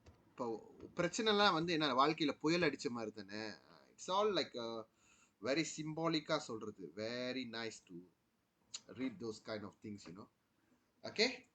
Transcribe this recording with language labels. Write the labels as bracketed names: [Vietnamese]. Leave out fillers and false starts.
[Tamil] இப்போ பிரச்சனைலாம் என்ன வாழ்க்கையில புயல் அடிச்ச மாதிரி தானே. [English] It's all like a very symbolic சொல்றது. Very nice to read those kind of things, Okay.